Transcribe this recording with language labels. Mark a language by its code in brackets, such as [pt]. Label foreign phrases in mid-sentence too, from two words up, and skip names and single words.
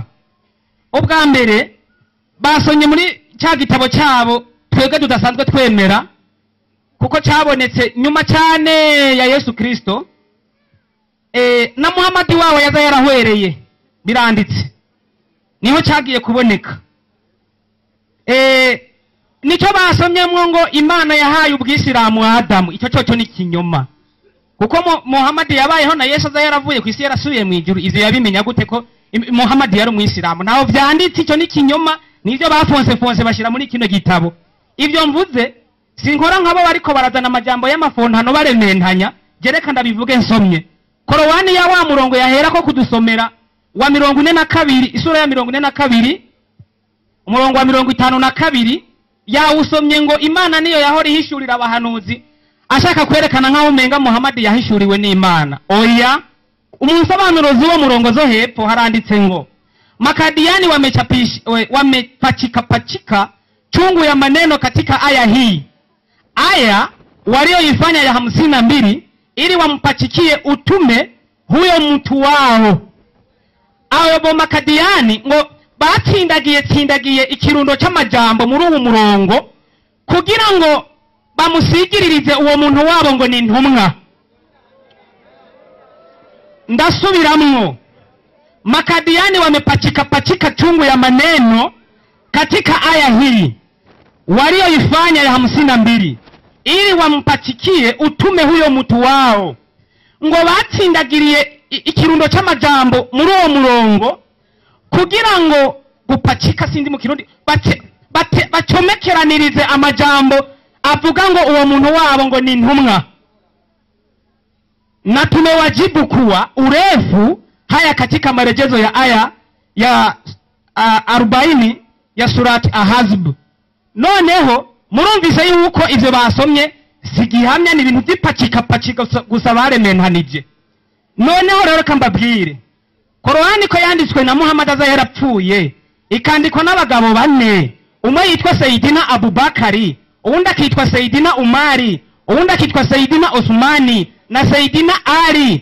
[rn] Ubwa mbere basonye muri cya gitabo cyabo twebwe tudasanzwe twemera kuko cyabonetse nyuma cyane ya Yesu Kristo, na Muhammad wawe yaza yarahwereye biranditse niho cyagiye kuboneka. Nicyo basomyemo ngo Imana yahaye ubwisilamu Adamu. Icyo cyo ni kinyoma kuko Muhammad yabayeho na Yesu aza yaravuye ku isi yarasubiye mu ijuru. Izo yabimenya gute ko Muhammad yari umwisilamu? Naho byanditse, icyo ni kinyoma. Nivyo bafonse bashira muri kino gitabo. Ibyo mvuze sinkora nkabo bariko barazana amajambo y'amafontano barementanya. Gereka ndabivuge nsomye Korowani ya wa murongo yahera ko kudusomera wa 42 isura ya 42 umurongo wa 52 yawusomye ngo Imana niyo yahora ihishurira abahanuzi ashaka kwerekana nkaho umenga Muhammad yahishuriwe n'Imana. Oya, umunsobanuro z'uwo murongo zo hepfo haranditse ngo [sw] Makadiani wamepachika chungu ya maneno katika aya hii. Aya walioifanya ya 52 ili wampachikie utume huyo mtu wao. [rn] Abo Makadiani ngo batsindagiye ikirundo cy'amajambo muri uwo murongo kugira ngo bamusigiririze uwo muntu wabo ngo ni ntumwa. Ndasubiramwo, [sw] Makadiani wamepachika chungu ya maneno katika aya hii walioifanya ya 52 ili wampachikie utume huyo mtu wao. [rn] Ngo batsindagiriye ikirundo cy'amajambo muri uwo murongo kugira ngo gupachika sindi mu kirundi bacomekeranirize amajambo avuga ngo uwo muntu wabo ngo ni ntumwa. [sw] Na tumewajibu kuwa urefu haya katika marejezo ya aya ya 40 ya surati Ahzab. [rn] Noneho murumvise yuko ivyo basomye sigihamya ni ibintu by'ipachika gusa barementanije. Noneho rero kambabwire Korowani ko yanditswe na Muhammad aza yarapfuye ikandikwa n'abagabo 4. Umwe yitwa Sayyidina Abubakari, uwundi akitwa Sayyidina Umari, uwundi akitwa Sayyidina Osmani na Sayyidina Ali.